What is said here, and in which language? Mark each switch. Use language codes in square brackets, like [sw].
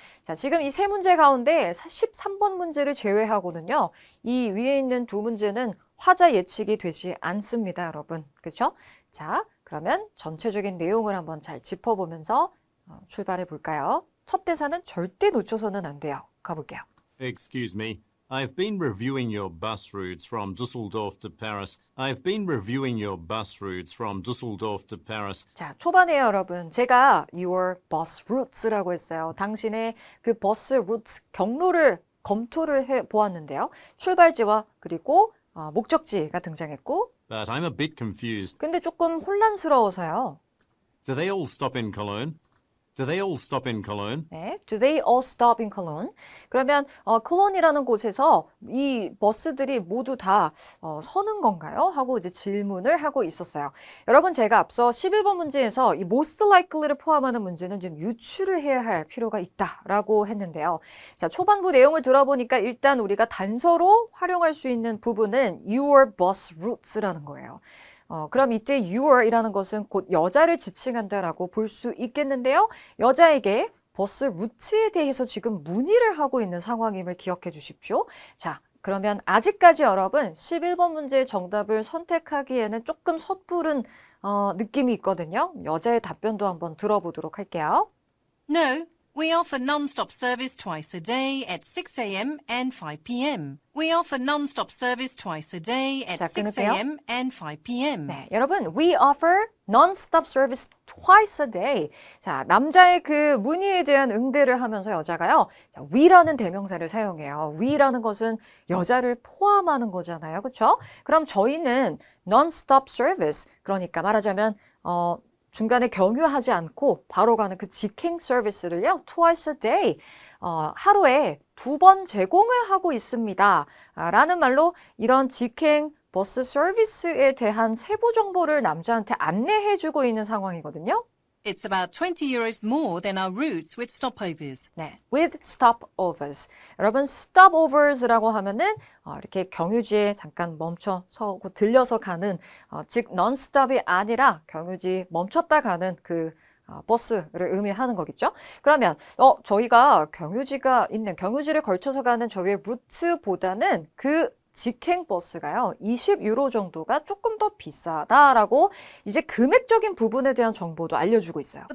[ko] 자, 지금 이 세 문제 가운데 13번 문제를 제외하고는요. 이 위에 있는 두 문제는 화자 예측이 되지 않습니다, 여러분. 그렇죠? 자, 그러면 전체적인 내용을 한번 잘 짚어보면서 출발해 볼까요? 첫 대사는 절대 놓쳐서는 안 돼요. 가볼게요. [en] Excuse me. I've been reviewing your bus routes from Dusseldorf to Paris. I've been reviewing your bus routes from Dusseldorf to Paris. [ko] 자, 초반에요, 여러분. 제가 [en] your bus routes [ko] 라고 했어요. 당신의 그 버스 루트 경로를 검토를 해 보았는데요. 출발지와 그리고 목적지가 등장했고, [en] But I'm a bit confused. [ko] 근데 조금 혼란스러워서요. [en] Do they all stop in Cologne? Do they all stop in Cologne? [ko] 네, [en] do they all stop in Cologne? [ko] 그러면 콜론이라는 곳에서 이 버스들이 모두 다 서는 건가요? 하고 이제 질문을 하고 있었어요. 여러분, 제가 앞서 11번 문제에서 이 most likely를 포함하는 문제는 좀 유추를 해야 할 필요가 있다라고 했는데요. 자, 초반부 내용을 들어보니까 일단 우리가 단서로 활용할 수 있는 부분은 [en] your bus routes [ko] 라는 거예요. 그럼 이때 your이라는 것은 곧 여자를 지칭한다라고 볼 수 있겠는데요. 여자에게 버스 루트에 대해서 지금 문의를 하고 있는 상황임을 기억해 주십시오. 자, 그러면 아직까지 여러분 11번 문제의 정답을 선택하기에는 조금 섣부른 느낌이 있거든요. 여자의 답변도 한번 들어보도록 할게요. [en] No, We offer non-stop service twice a day at 6 a.m. and 5 p.m. We offer non-stop service twice a day at [ko] 자, [en] 6 [ko] 끊을게요. [en] a.m. and 5 p.m. [ko] 네, 여러분, [en] we offer non-stop service twice a day. [ko] 자, 남자의 그 문의에 대한 응대를 하면서 여자가요, 자, we라는 대명사를 사용해요. we라는 것은 여자를 포함하는 거잖아요. 그렇죠? 그럼 저희는 [en] non-stop service, [ko] 그러니까 말하자면 중간에 경유하지 않고 바로 가는 그 직행 서비스를요, [en] twice a day, [ko] 하루에 2번 제공을 하고 있습니다. 라는 말로 이런 직행 버스 서비스에 대한 세부 정보를 남자한테 안내해주고 있는 상황이거든요. [en] It's about 20 euros more than our routes with stopovers. [ko] 네, [en] with stopovers. [ko] 여러분, stopovers라고 하면은 이렇게 경유지에 잠깐 멈춰 서고 들려서 가는 즉 non-stop이 아니라 경유지 멈췄다 가는 그 버스를 의미하는 거겠죠. 그러면 저희가 경유지가 있는 경유지를 걸쳐서 가는 저희의 루트보다는 그 직행 버스가요, 20유로 정도가 조금 더 비싸다라고 이제 금액적인 부분에 대한 정보도 알려주고 있어요.